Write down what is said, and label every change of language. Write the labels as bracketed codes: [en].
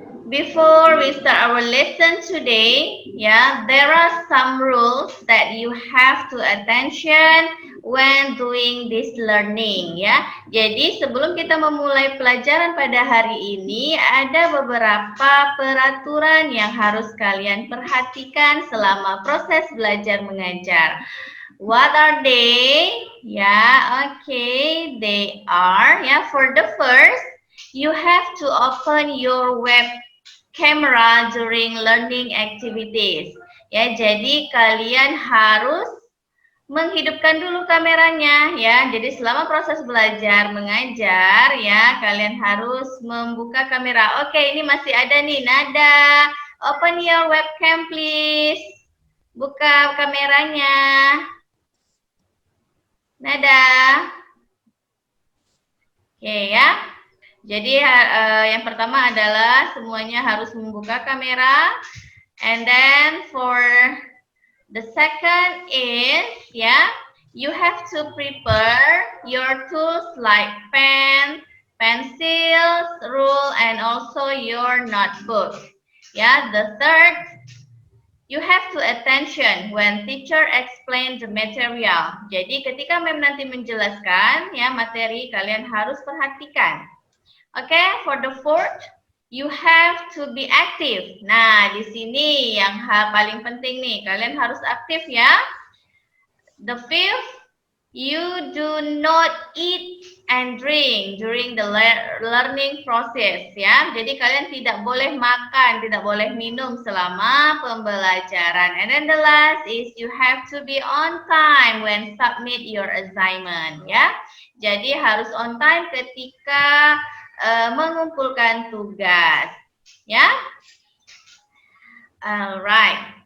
[en] Before we start our lesson today, yeah, there are some rules that you have to attention when doing this learning, ya. [id] Jadi sebelum kita memulai pelajaran pada hari ini, ada beberapa peraturan yang harus kalian perhatikan selama proses belajar mengajar. [en] What are they? Yeah, okay, they are. Yeah, for the first, you have to open your web camera during learning activities. [id] Ya, jadi kalian harus menghidupkan dulu kameranya ya. Jadi selama proses belajar mengajar ya, kalian harus membuka kamera. Oke, ini masih ada nih Nada. [en] Open your webcam please. [id] Buka kameranya. Nada. Oke ya. Jadi yang pertama adalah semuanya harus membuka kamera. [en] And then for the second is, yeah, you have to prepare your tools like pen, pencils, rule, and also your notebook. Yeah, the third, you have to attention when teacher explain the material. [id] Jadi ketika mem nanti menjelaskan ya materi, kalian harus perhatikan. [en] Oke, for the fourth, you have to be active. [id] Nah, di sini yang paling penting nih, kalian harus aktif ya. [en] The fifth, you do not eat and drink during the learning process ya. [id] Jadi kalian tidak boleh makan, tidak boleh minum selama pembelajaran. [en] And then the last is you have to be on time when submit your assignment ya. [id] Jadi harus on time ketika mengumpulkan tugas, ya. [en] Alright.